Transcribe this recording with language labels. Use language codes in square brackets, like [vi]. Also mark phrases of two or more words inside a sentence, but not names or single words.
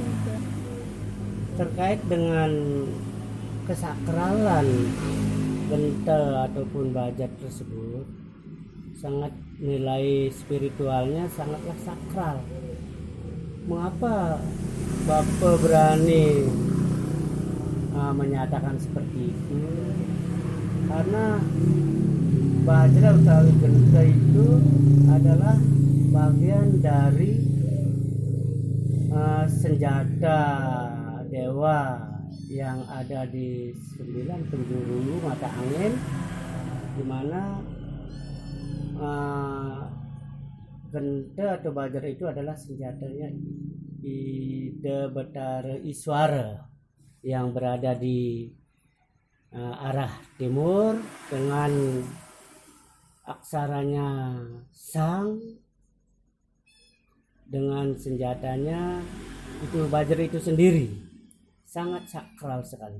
[id] Terkait dengan kesakralan genta ataupun bajra tersebut, sangat nilai spiritualnya sangatlah sakral. Mengapa Bapak berani menyatakan seperti itu? Karena bajra utawi genta itu adalah bagian dari senjata dewa yang ada di 9 penjuru mata angin, di mana genta atau bajra itu adalah senjatanya Ida Batara Iswara yang berada di arah timur dengan aksaranya Sang, dengan senjatanya itu bajra itu sendiri sangat sakral sekali.